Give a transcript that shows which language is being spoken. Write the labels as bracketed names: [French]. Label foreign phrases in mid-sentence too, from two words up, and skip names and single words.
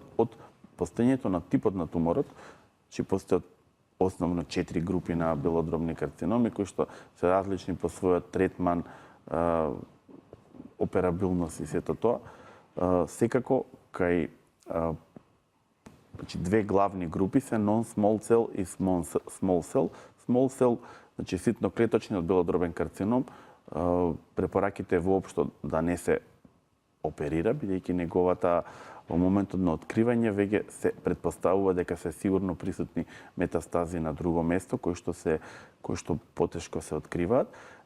[Macedonian] Од постоењето на типот на туморот, че постојат основно 4 групи на белодробни карциноми, кои што се различни по својот третман, операбилност и сето тоа. Секако, кај две главни групи се [English] non-small cell [Macedonian] и [English] small cell. Small cell, [Macedonian] значи ситноклеточниот белодробен карцином, препораките воопшто да не се оперира, бидејќи неговата во моментот на откривање веќе се претпоставува дека се сигурно присутни метастази на друго место кои што потешко се откриваат.